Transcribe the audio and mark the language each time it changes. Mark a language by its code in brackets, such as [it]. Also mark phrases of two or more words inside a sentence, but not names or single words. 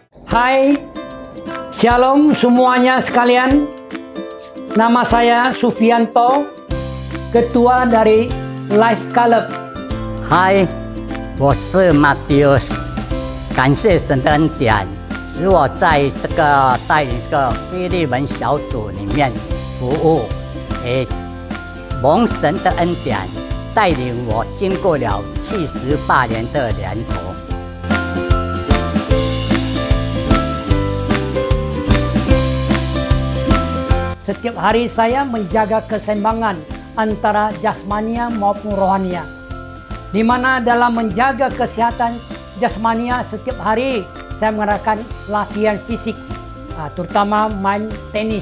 [id] Hai, Shalom semuanya sekalian. Nama saya Sufianto, Ketua dari Life Club. [zh] 嗨，我是 Matius， 感谢神的恩典，使我在这个带领这个菲利门小组里面服务，也蒙神的恩典带领我经过了78年的年头。 [id] Setiap hari saya menjaga keseimbangan antara jasmania maupun rohania. Di mana dalam menjaga kesehatan jasmania setiap hari saya mengadakan latihan fisik, terutama main tenis.